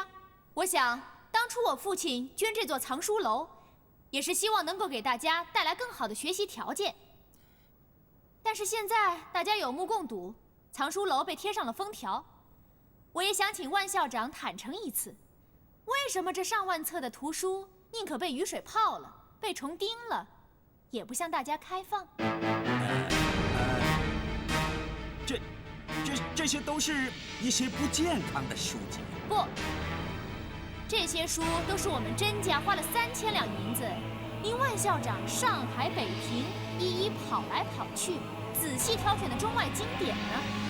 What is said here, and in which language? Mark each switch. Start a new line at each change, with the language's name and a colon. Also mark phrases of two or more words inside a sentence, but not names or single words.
Chinese: 我想，當初我父親捐這座藏書樓，也是希望能夠給大家帶來更好的學習條件。但是現在大家有目共睹，藏書樓被貼上了封條。我也想請万校長坦誠一次，為什麼這上萬冊的圖書寧可被雨水泡了，被蟲叮了，也不向大家開放？這些都是一些不健康的書籍。不，這些書都是我們甄家花了3000兩銀子，令萬校長上海北平一一跑來跑去，仔細挑選的中外經典呢。